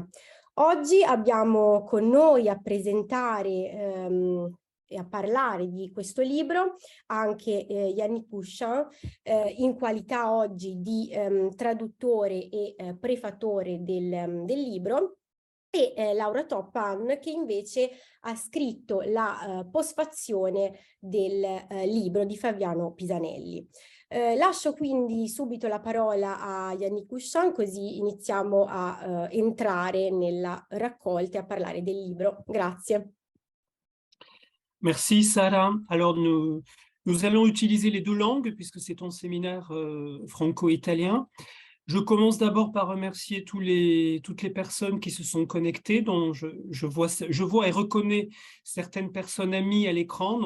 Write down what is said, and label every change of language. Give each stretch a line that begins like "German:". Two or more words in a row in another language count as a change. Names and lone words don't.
Italian: Oggi abbiamo con noi a presentare e a parlare di questo libro anche Yannick Bouchin, in qualità oggi di traduttore e prefatore del libro, e Laura Toppan, che invece ha scritto la postfazione del libro di Flaviano Pisanelli. Lascio quindi subito la parola a Yannick Bouchin, così iniziamo a entrare nella raccolta e a parlare del libro. Grazie.
French: Merci Sarah. Alors nous allons utiliser les deux langues puisque c'est un séminaire franco-italien. Je commence d'abord par remercier toutes les personnes qui se sont connectées, dont je vois et reconnais certaines personnes amies à l'écran.